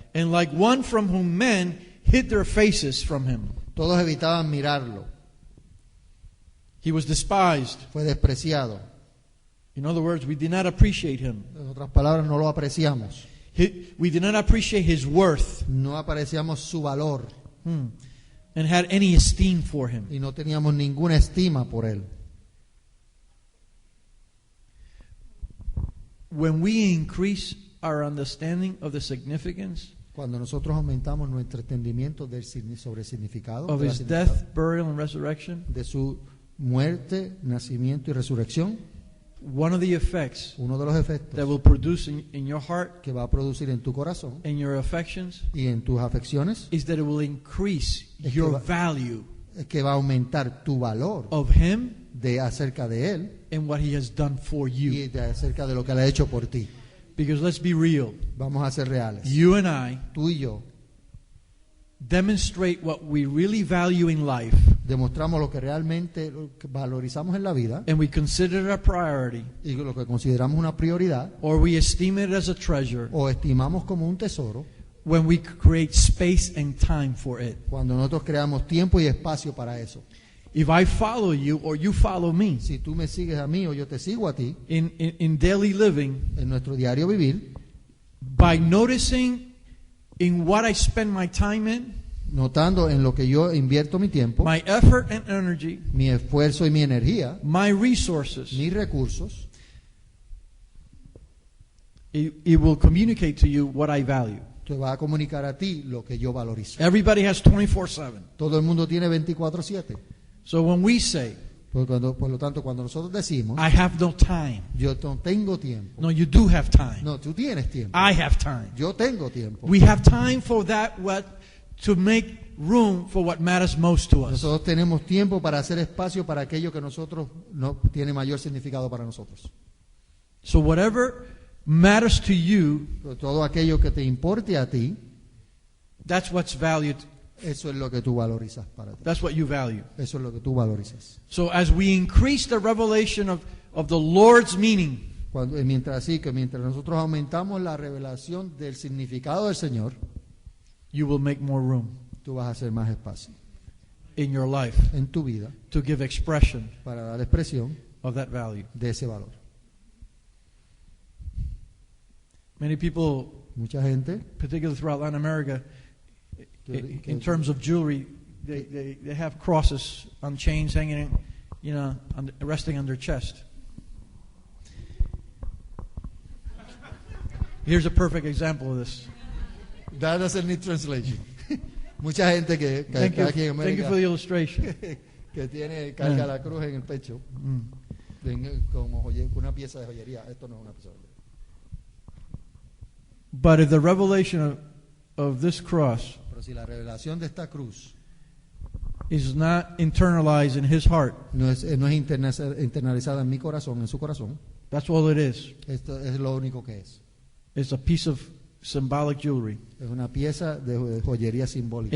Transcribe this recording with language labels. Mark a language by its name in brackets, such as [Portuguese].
[English] and like one from whom men hid their faces from him. [Spanish] Todos evitaban mirarlo. [English] He was despised. [Spanish] Fue despreciado. [English] In other words, we did not appreciate him. [Spanish] En otras palabras, no lo apreciamos. [English] We did not appreciate his worth. [Spanish] No apreciamos su valor. [English] and had any esteem for him. [Spanish] y no teníamos ninguna estima por él. [English] When we increase our understanding of the significance [Spanish] Cuando nosotros aumentamos nuestro entendimiento sobre el significado [English] of [Spanish] de la [English] his [Spanish] significado [English] death, burial, and resurrection, [Spanish] de su muerte, nacimiento y resurrección, [English] one of the effects [Spanish] uno de los efectos [English] that will produce in your heart [Spanish] que va a producir en tu corazón [English] and your affections [Spanish] y en tus afecciones [English] is that it will increase [Spanish] Es que [English] your [Spanish] va- [English] value [Spanish] es que va a aumentar tu valor [English] of him [Spanish] de acerca de él [English] and what he has done for you. [Spanish] y de acerca de lo que él ha hecho por ti. [English] Because let's be real, [Spanish] Vamos a ser reales. [English] you and I [Spanish] Tú y yo [English] demonstrate what we really value in life, [Spanish] demostramos lo que realmente valorizamos en la vida [English] and we consider it a priority, [Spanish] y lo que consideramos una prioridad [English] or we esteem it as a treasure [Spanish] o estimamos como un tesoro [English] when we create space and time for it. [Spanish] cuando nosotros creamos tiempo y espacio para eso. [English] If I follow you or you follow me [Spanish] Si tú me sigues a mí o yo te sigo a ti [English] in daily living, [Spanish] en nuestro diario vivir, [English] by noticing in what I spend my time in, [Spanish] notando en lo que yo invierto mi tiempo, [English] my effort and energy, [Spanish] mi esfuerzo y mi energía, [English] my resources, [Spanish] mis recursos, [English] it will communicate to you what I value. [Spanish] te va a comunicar a ti lo que yo valorizo. [English] Everybody has 24/7. [Spanish] Todo el mundo tiene 24/7. [English] So when we say, [Spanish] Por lo tanto, cuando nosotros decimos, [English] I have no time, [Spanish] yo no tengo tiempo, [English] no, you do have time. [Spanish] no, tú tienes tiempo, [English] I have time. [Spanish] yo tengo tiempo. [English] We have time for that to make room for what matters most to us. [Spanish] Nosotros tenemos tiempo para hacer espacio para aquello que nosotros no tiene mayor significado para nosotros. [English] So whatever matters to you, [Spanish] Todo aquello que te importe a ti, [English] that's what's valued. [Spanish] eso es lo que tú valorizas para ti. [English] That's what you value. [Spanish] Eso es lo que tú valorizas. [English] So as we increase the revelation of the Lord's meaning, [Spanish] Mientras nosotros aumentamos la revelación del significado del Señor, [English] you will make more room [Spanish] tú vas a hacer más espacio [English] in your life [Spanish] en tu vida [English] to give expression [Spanish] para dar expresión [English] of that value. [Spanish] de ese valor. [English] Many people, [Spanish] Mucha gente, [English] particularly throughout Latin America, in terms of jewelry, they have crosses on chains hanging, resting on their chest. Here's a perfect example of this. that doesn't need translation. [Spanish] Mucha gente que [English] Thank [Spanish] está aquí en [English] you, thank you [Spanish] América [English] for the illustration. [Spanish] que carga la cruz en el pecho como una pieza de joyería. Esto no es una pieza de joyería. [English] But if the revelation of this cross [Spanish] Pero si la revelación de esta cruz [English] is not internalized in his heart, [Spanish] no es internalizada en mi corazón, en su corazón, [English] that's all it is. [Spanish] esto es lo único que es. [English] It's a piece of symbolic jewelry. [Spanish] Es una pieza de joyería simbólica.